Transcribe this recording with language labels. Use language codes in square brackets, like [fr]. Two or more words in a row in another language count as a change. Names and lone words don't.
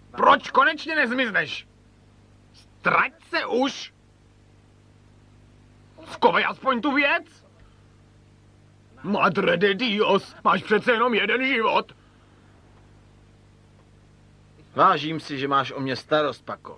[cs] Proč konečně nezmizneš? Strať se už! Skovej aspoň tu věc! [es] Madre de Dios, [cs] máš přece jenom jeden život. Vážím si, že máš o mě starost, Paco.